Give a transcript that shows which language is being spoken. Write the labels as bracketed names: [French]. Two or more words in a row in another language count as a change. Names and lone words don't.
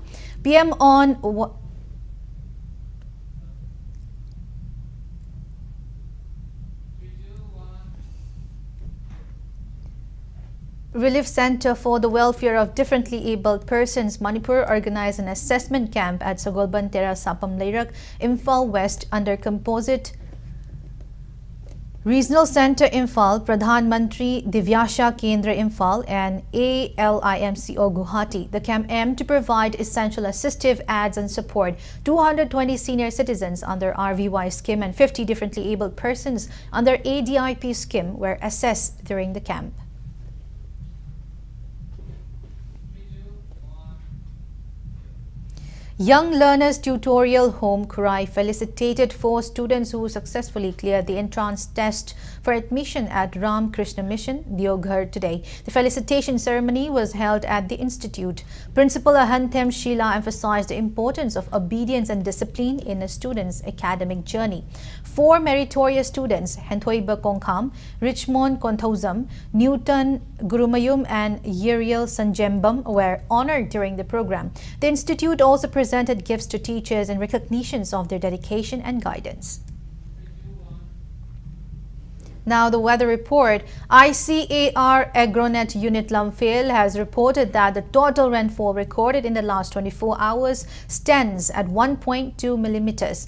[English] PM on Relief Center for the Welfare of Differently Abled Persons, Manipur, organized an assessment camp at Sagolban Tera Sapam Leirak, Imphal West under Composite Regional Center Imphal, Pradhan Mantri Divyasha Kendra Imphal and ALIMCO Guwahati. The camp aimed to provide essential assistive aids and support. 220 senior citizens under RVY scheme and 50 differently abled persons under ADIP scheme were assessed during the camp. Young Learners Tutorial Home Kurai felicitated 4 students who successfully cleared the entrance test for admission at Ram Krishna Mission, Deoghar today. The felicitation ceremony was held at the institute. Principal Ahantem Sheila emphasized the importance of obedience and discipline in a student's academic journey. 4 meritorious students, Hentoiba Kongkham, Richmond Konthauzam, Newton Gurumayum and Yeriel Sanjembam were honored during the program. The institute also presented gifts to teachers in recognitions of their dedication and guidance. Now the weather report. ICAR Agronet Unit Lumphale has reported that the total rainfall recorded in the last 24 hours stands at 1.2 millimeters.